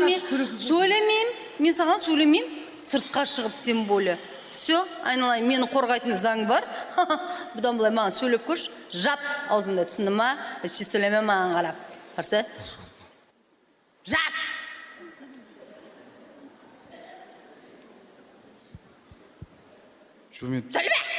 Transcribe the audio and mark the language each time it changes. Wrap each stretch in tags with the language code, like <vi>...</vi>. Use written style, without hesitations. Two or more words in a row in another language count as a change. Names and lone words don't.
<kk>Сөйлемеймін, мен саған сөйлемеймін, сыртқа шығып</kk> <ru>тем более.</ru> <kk>Все, айналайын, мені қорғайтын заң бар. Бұдан былай маған сөйлеп көш, жап аузыңда, түсінді ма? Іші сөйлеме маған қарап. Қарсы? Жап! Сөйлеме!</kk>